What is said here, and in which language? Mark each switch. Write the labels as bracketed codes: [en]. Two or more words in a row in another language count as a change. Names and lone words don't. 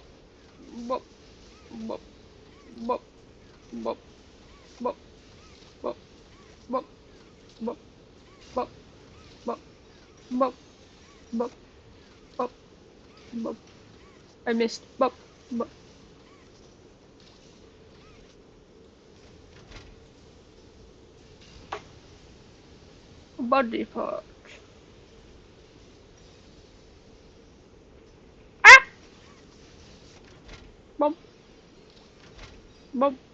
[en] Bop. Bop. Bop. Bop. Bop. Bop. Bop. Bop. Bop. Bop. Bop. Bop. Bop. Bop. I missed. Bop. Bop. Body part. Ah! Bum. Bum.